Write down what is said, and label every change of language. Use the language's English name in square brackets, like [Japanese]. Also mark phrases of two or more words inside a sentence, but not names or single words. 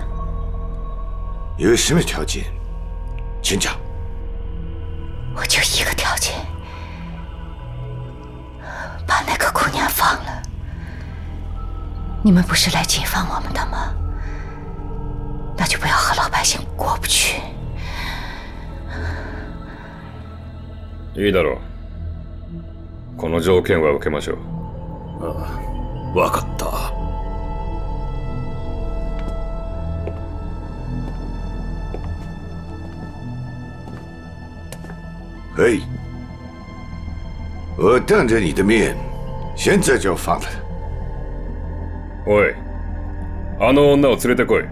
[Chinese] 有什么条件？请讲。我就一个条件，把那个姑娘放了。你们不是来解放我们的吗？那就不要和老百姓过不去。 [Japanese] いいだろう。この条件は受けましょう。ああ、わかった。 [Chinese] 可以，我当着你的面，现在就放了。 [Japanese] おい、あの女を連れてこい。